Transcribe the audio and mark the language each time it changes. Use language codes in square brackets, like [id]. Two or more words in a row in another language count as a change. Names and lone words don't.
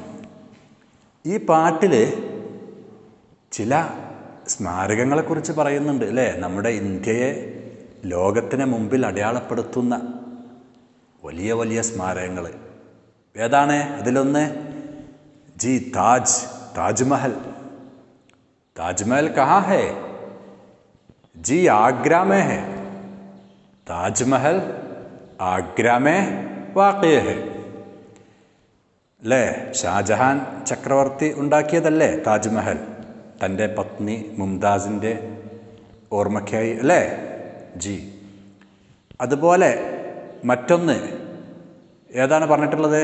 [ml] ഈ പാട്ടിൽ ചില സ്മാരകങ്ങളെക്കുറിച്ച് പറയുന്നുണ്ട് അല്ലേ? നമ്മുടെ ഇന്ത്യയെ ലോകത്തിന് മുമ്പിൽ അടയാളപ്പെടുത്തുന്ന വലിയ വലിയ സ്മാരകങ്ങൾ ഏതാണ്? അതിലൊന്ന് ജി താജ്, താജ്മഹൽ. [hi] ताजमहल कहाँ है जी? आगरा में है. ताजमहल आगरा में वाक़ है അല്ലേ? [ml] ഷാജഹാൻ ചക്രവർത്തി ഉണ്ടാക്കിയതല്ലേ താജ്മഹൽ? തൻ്റെ പത്നി മുംതാസിൻ്റെ ഓർമ്മയ്ക്കായി അല്ലേ ജി. അതുപോലെ മറ്റൊന്ന് ഏതാണ് പറഞ്ഞിട്ടുള്ളത്?